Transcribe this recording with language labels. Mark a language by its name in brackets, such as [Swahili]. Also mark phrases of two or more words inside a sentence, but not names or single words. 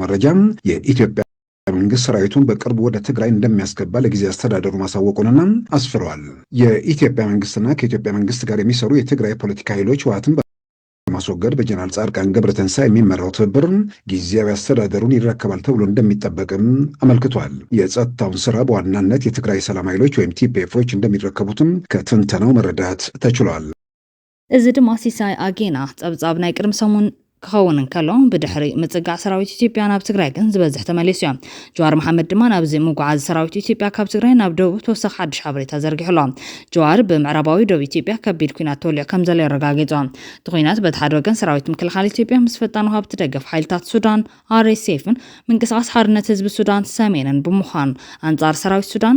[Amharic] መረጃ የኢትዮጵያ መንግስት ሰራዊቱን በቅርቡ ወደ ትግራይ እንደሚያስገባ ለጊዜ አስተዳደሩ ማሳወቁንና አስፍረዋል። የኢትዮጵያ መንግስትና ከኢትዮጵያ መንግስት ጋር የሚሰሩ የትግራይ ፖለቲካ ኃይሎች ህወሓትን በማስወገድ በጀነራል ጻድቃን ገብረትንሳኤ የሚመራው ትብብር ጊዜያዊ አስተዳደሩን ይረከባል ተብሎ እንደሚጠበቅም አመልክቷል። የጸጥታውን ስራ በዋናነት የትግራይ ሰላም ኃይሎች ወይም ቲፒኤፎች እንደሚረከቡትም ከትንተናው መረዳት ተችሏል። [Tigrinya] እዚ ድማ ሲሳይ አጌና ጸብጻብ ናይ ቅድሚ ሰሙን ክኸውን ከሎ ብድሕሪ ምጽጋዕ ሰራዊት ኢትዮጵያ ናብ ትግራይ ግን ዝበዝሕ ተመሊሱ እዮም። ጀዋር መሓመድ ድማ ናብዚ ምጉዓዝ ሰራዊት ኢትዮጵያ ካብ ትግራይ ናብ ደቡብ ተወሳኺ ሓድሽ ሓበሬታ ዘርጊሕሎ ጀዋር ብምዕራባዊ ደቡብ ኢትዮጵያ ከቢድ ኩናት ተወሊዑ ከም ዘሎ የረጋጊጹ እቲ ኩናት በቲ ሓደ ወገን ሰራዊት ምክልኻል ኢትዮጵያ ምስ ፈጣኑ ካብ ትደገፍ ሓይልታት ሱዳን RSFን ምንቅስቓስ ሓርነት ህዝቢ ሱዳን ሰሜንን ብምዃኑ አንጻር ሰራዊት ሱዳን